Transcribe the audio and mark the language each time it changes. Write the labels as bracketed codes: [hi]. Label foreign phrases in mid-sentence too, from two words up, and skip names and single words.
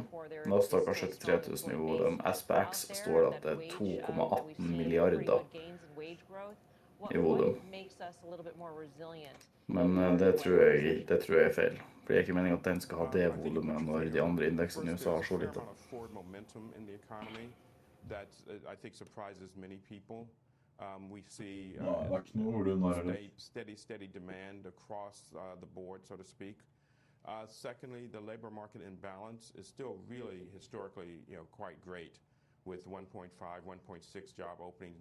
[no] Nasdaq har 73.000 i volum. SPX står at det er 2,18 milliarder i volum. Men det tror jeg er feil. For det er ikke meningen at den skal ha det volumet når de andre indeksene i USA har så lite. [en] That I think surprises many people. We see steady demand across the board, so to speak. Secondly, the labor market imbalance is still really historically, quite great, with 1.5, 1.6 job openings.